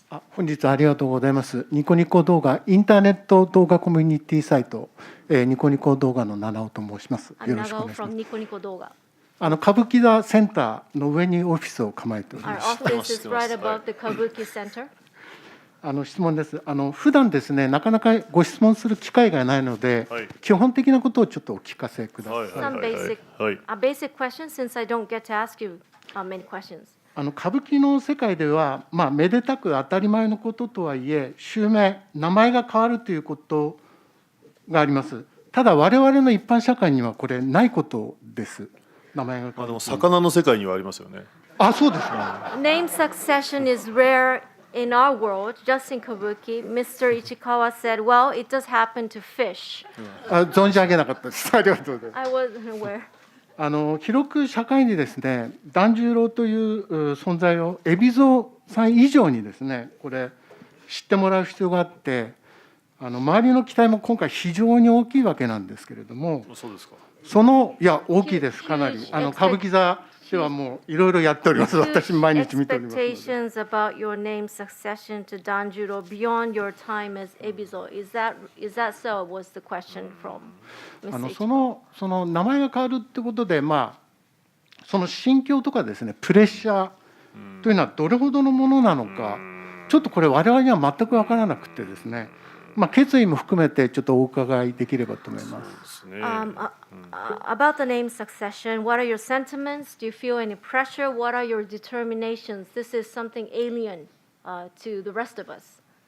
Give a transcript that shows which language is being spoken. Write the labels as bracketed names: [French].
[Japanese] 本日はありがとうございます。ニコニコ動画、インターネット動画コミュニティサイト、ニコニコ動画の七尾と申します。よろしくお願いします。ニコニコ動画。歌舞伎座センターの上にオフィスを構えておりま [English] Our [Japanese] す。 [English] office is right above the Kabuki Center. [Japanese] 質問です。普段ですね、なかなかご質問する機会がないので、はい、基本的なことをちょっとお聞かせください。 [English] Some basic questions since I don't get to ask you many questions. [Japanese] 歌舞伎の世界では、めでたく当たり前のこととはいえ、襲名、名前が変わるということがあります。ただ、我々の一般社会にはこれ、ないことです。名前が変わる。魚の世界にはありますよね。そうですか。 [English] Name succession is rare in our world, just in Kabuki. Mr. Ichikawa said, well, it does happen to fish. [Japanese] 存じ上げなかったです。ありがとうございます。 [English] I wasn't aware. [Japanese] 広く社会にですね、團十郎という存在を海老蔵さん以上にですね、これ知ってもらう必要があって、周りの期待も今回非常に大きいわけなんですけれども、そうですか。大きいです、かなり。歌舞伎座ではもういろいろやっております。私毎日見ておりますので。 [English] Expectations about your name succession to Danjuro beyond your time as Ebizo. Is that so? Was the question from Mr. [Japanese] その名前が変わるってことで、その心境とかですね、プレッシャーというのはどれほどのものなのか、ちょっとこれ我々には全く分からなくてですね、決意も含めてちょっとお伺いできればと思います。 [English] About the name succession, what are your sentiments? Do you feel any pressure? What are your determinations? This is something alien to the rest of us.